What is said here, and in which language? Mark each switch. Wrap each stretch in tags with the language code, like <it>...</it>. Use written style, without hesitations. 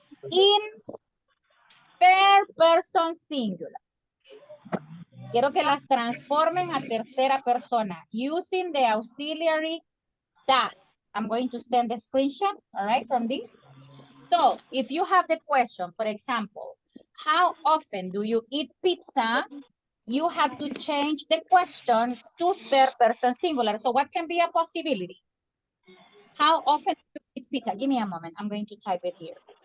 <en>In third person singular.</en> <es>Quiero que las transformen a tercera persona</es> <en>using the auxiliary das. I'm going to send a screenshot, all right, from this. So if you have the question, for example, how often do you eat pizza? You have to change the question to third person singular. So what can be a possibility? How often do you eat pizza? Give me a moment. I'm going to type it here.</en>